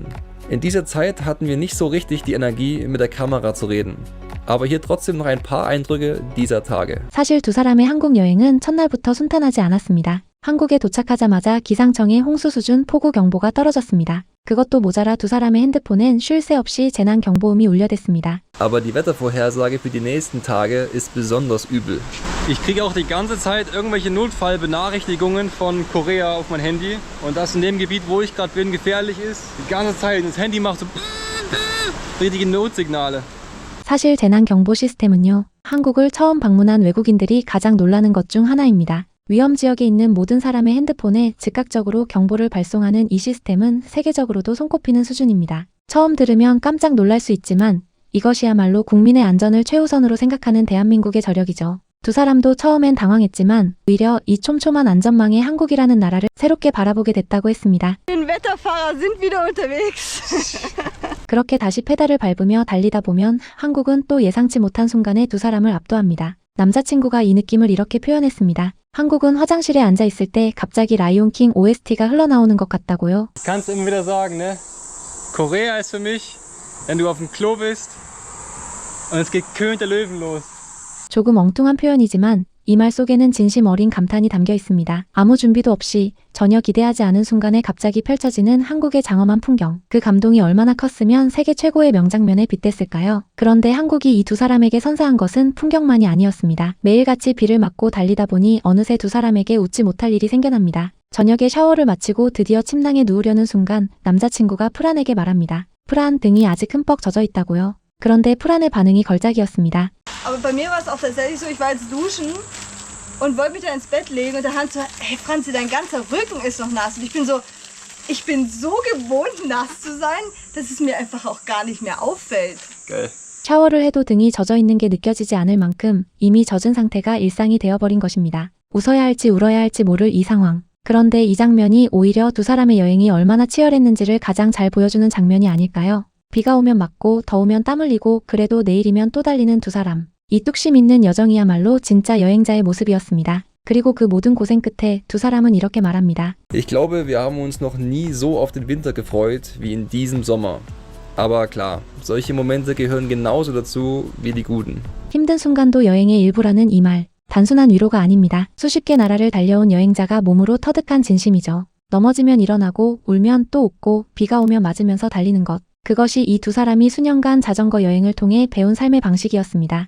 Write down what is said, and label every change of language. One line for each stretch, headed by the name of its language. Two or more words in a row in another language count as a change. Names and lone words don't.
German: In dieser Zeit hatten wir nicht so richtig die Energie, mit der Kamera zu reden. Aber hier trotzdem noch ein paar Eindrücke dieser Tage.
Korean: 사실 두 사람의 한국 여행은 첫날부터 순탄하지 않았습니다. 한국에 도착하자마자 기상청의 홍수 수준 폭우 경보가 떨어졌습니다. 그것도 모자라 두 사람의 핸드폰엔 쉴 새 없이 재난 경보음이 울려댔습니다.
German: Aber die Wettervorhersage für die nächsten Tage ist besonders übel. Ich kriege auch die ganze Zeit irgendwelche Notfallbenachrichtigungen von Korea auf mein Handy. Und das in dem Gebiet, wo ich gerade bin, gefährlich ist. Die ganze Zeit. Das Handy macht so richtige Notsignale.
Korean: 사실 재난 경보 시스템은요, 한국을 처음 방문한 외국인들이 가장 놀라는 것 중 하나입니다. 위험 지역에 있는 모든 사람의 핸드폰에 즉각적으로 경보를 발송하는 이 시스템은 세계적으로도 손꼽히는 수준입니다. 처음 들으면 깜짝 놀랄 수 있지만 이것이야말로 국민의 안전을 최우선으로 생각하는 대한민국의 저력이죠. 두 사람도 처음엔 당황했지만 오히려 이 촘촘한 안전망의 한국이라는 나라를 새롭게 바라보게 됐다고 했습니다.
German: Die Wetterfahrer sind wieder unterwegs.
Korean: 그렇게 다시 페달을 밟으며 달리다 보면 한국은 또 예상치 못한 순간에 두 사람을 압도합니다. 남자친구가 이 느낌을 이렇게 표현했습니다. 한국은 화장실에 앉아 있을 때 갑자기 라이온킹 OST가 흘러나오는 것 같다고요.
German: Ich kann es immer wieder sagen, ne? Korea ist für mich, wenn du auf dem Klo bist und es geht König der Löwen los.
Korean: 조금 엉뚱한 표현이지만 이 말 속에는 진심 어린 감탄이 담겨 있습니다. 아무 준비도 없이 전혀 기대하지 않은 순간에 갑자기 펼쳐지는 한국의 장엄한 풍경. 그 감동이 얼마나 컸으면 세계 최고의 명장면에 빗댔을까요? 그런데 한국이 이 두 사람에게 선사한 것은 풍경만이 아니었습니다. 매일같이 비를 맞고 달리다 보니 어느새 두 사람에게 웃지 못할 일이 생겨납니다. 저녁에 샤워를 마치고 드디어 침낭에 누우려는 순간 남자친구가 프란에게 말합니다. 프란, 등이 아직 흠뻑 젖어 있다고요. 그런데 프란의 반응이 걸작이었습니다.
German: Aber bei mir war es auch tatsächlich so, ich war jetzt duschen und wollte mich da ins Bett legen und der Hans so, hey Franzi, dein ganzer Rücken ist noch nass. Und ich bin so gewohnt nass zu sein, dass es mir einfach auch gar nicht mehr auffällt. Geil.
Korean: 샤워를 해도 등이 젖어 있는 게 느껴지지 않을 만큼 이미 젖은 상태가 일상이 되어버린 것입니다. 웃어야 할지 울어야 할지 모를 이 상황. 그런데 이 장면이 오히려 두 사람의 여행이 얼마나 치열했는지를 가장 잘 보여주는 장면이 아닐까요? 비가 오면 맞고 더우면 땀 흘리고 그래도 내일이면 또 달리는 두 사람. 이 뚝심 있는 여정이야말로 진짜 여행자의 모습이었습니다. 그리고 그 모든 고생 끝에 두 사람은 이렇게 말합니다.
German: Ich glaube, wir haben uns noch nie so auf den Winter gefreut wie in diesem Sommer. Aber klar, solche Momente gehören genauso dazu wie die guten.
Korean: 힘든 순간도 여행의 일부라는 이 말. 단순한 위로가 아닙니다. 수십 개 나라를 달려온 여행자가 몸으로 터득한 진심이죠. 넘어지면 일어나고 울면 또 웃고 비가 오면 맞으면서 달리는 것. 그것이 이 두 사람이 수년간 자전거 여행을 통해 배운 삶의 방식이었습니다.